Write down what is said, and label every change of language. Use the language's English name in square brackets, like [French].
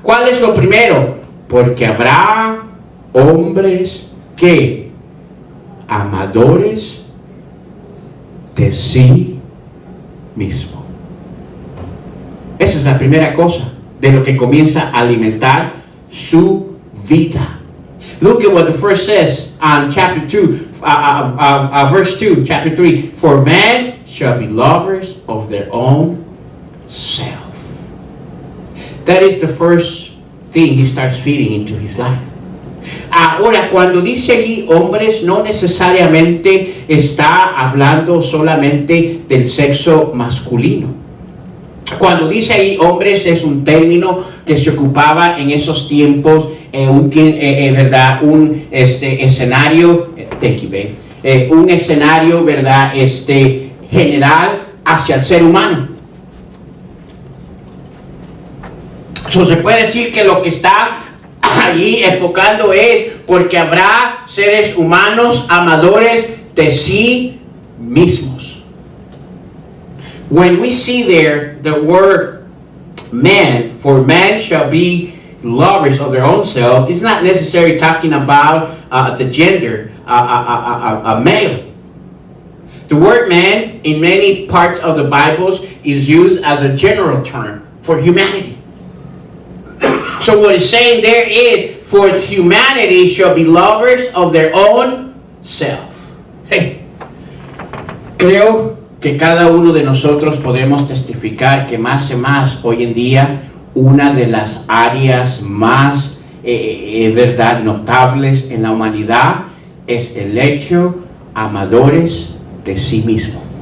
[Spanish] ¿Cuál es lo primero? Porque habrá hombres que amadores de sí mismo. Esa es la primera cosa de lo que comienza a alimentar su vida. [English] Look at what the first says on chapter 2, verse 2, chapter 3. For man shall be lovers of their own self. That is the first thing he starts feeding into his life. [Spanish] Ahora, cuando dice allí hombres, no necesariamente está hablando solamente del sexo masculino. Cuando dice ahí hombres, es un término que se ocupaba en esos tiempos, ¿verdad? Un escenario, [English] thank you, babe. [Spanish] Un escenario, ¿verdad? General hacia el ser humano. Se puede decir que lo que está allí enfocando es porque habrá seres humanos amadores de sí mismos. [English] When we see there the word man, for man shall be lovers of their own self, it's not necessarily talking about the gender, a male. The word man in many parts of the Bibles is used as a general term for humanity. So what it's saying there is, for humanity shall be lovers of their own self. Hey. [Spanish] Creo que cada uno de nosotros podemos testificar que más y más hoy en día una de las áreas más verdad notables en la humanidad es el hecho amadores de sí mismo.